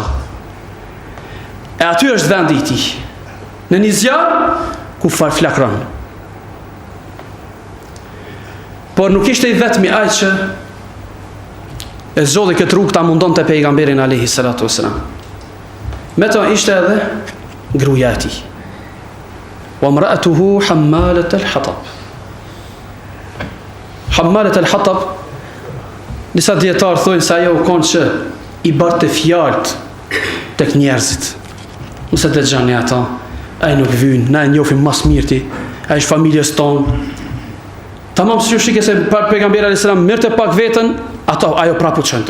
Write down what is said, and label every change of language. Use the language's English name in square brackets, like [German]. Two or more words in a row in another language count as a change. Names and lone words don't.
[Albanian] E aty është vendi i tij. Në një zjarr ku flakron. Por nuk ishte i vetmi ai që e zgjodhi këtë rrugë ta mundonte pejgamberin [Arabic] عليه الصلاة والسلام. [Albanian] Me to ishte edhe gruaja e tij. [Arabic] وامرأته حمالة الحطب. حمالة الحطب, [Albanian] disa dietar thonë se ajo u kon që i barte fjalët tek njerëzit. Nëse të dëgjoni ato, ai nuk vyn, na e njohim më së miri, ai është familjes tonë. Tamam si ju shikë se pejgamberi [Arabic] عليه السلام [Albanian] merrte pak veten, ajo prapë çonte.